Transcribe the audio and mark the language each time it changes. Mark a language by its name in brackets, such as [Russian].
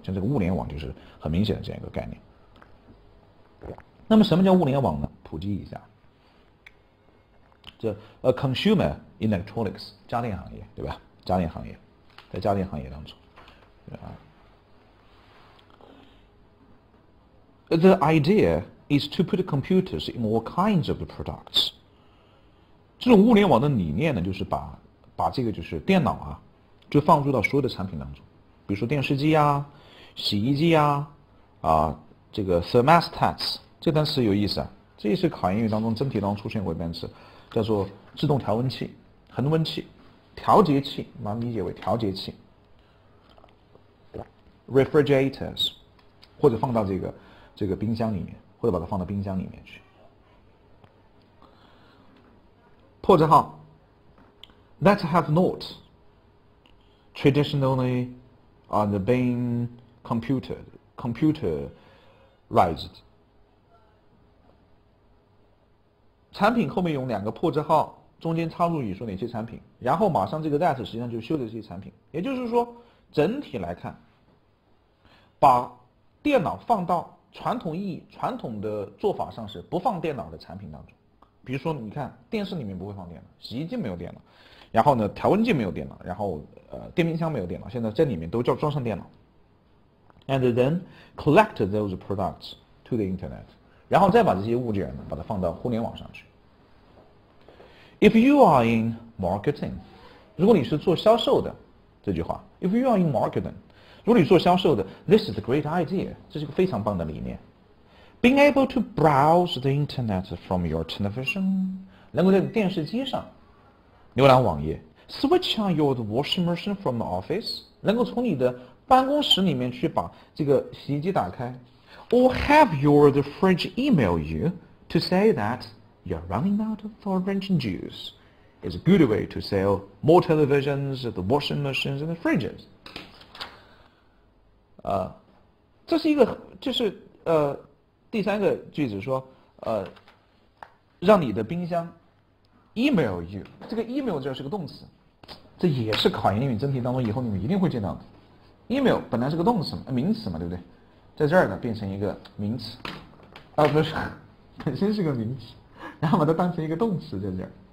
[Chinese] 像这个物联网就是很明显的这样一个概念。那么什么叫物联网呢？普及一下。这consumer electronics 家电行业，对吧？家电行业，在家电行业当中，对啊。 [English] The idea is to put computers in all kinds of products。 [Chinese] 这种物联网的理念呢，就是把这个就是电脑啊，就放入到所有的产品当中，比如说电视机啊、洗衣机啊，这个 thermostats 这个单词有意思啊，这也是考研英语当中真题当中出现过的单词，叫做自动调温器、恒温器、调节器，把它理解为调节器 ，refrigerators， 或者放到这个冰箱里面，或者把它放到冰箱里面去。破折号 [English] that have not traditionally been computerized。 [Chinese] 产品后面用两个破折号，中间插入你说哪些产品，然后马上这个 that 实际上就是修的这些产品。也就是说，整体来看，把电脑放到传统的做法上是不放电脑的产品当中。比如说你看电视里面不会放电脑，洗衣机没有电脑，然后呢调温计没有电脑，然后电冰箱没有电脑，现在这里面都叫装上电脑。 [English] And then collect those products to the internet， [Chinese] 然后再把这些物件呢把它放到互联网上去。 [English] If you are in marketing， [Chinese] 如果你是做销售的，这句话 ，If you are in marketing， 如果你做销售的 ， [English] This is a great idea， [Chinese] 这是个非常棒的理念。 [English] Being able to browse the internet from your television， [Chinese] 能够在电视机上浏览网页 [English] ，Switch on your washing machine from the office， [Chinese] 能够从你的办公室里面去把这个洗衣机打开 [English] ，or have your the fridge email you to say that you're running out of orange juice is a good way to sell more televisions, the washing machines, and the fridges。 [Chinese] 这是一个就是第三个句子说，让你的冰箱 [English] email you， [Chinese] 这个 email 这是个动词，这也是考研英语真题当中以后你们一定会见到的。 email 本来是个动词嘛，名词嘛，对不对？在这儿呢变成一个名词，不是，本身是个名词，然后把它当成一个动词在这儿。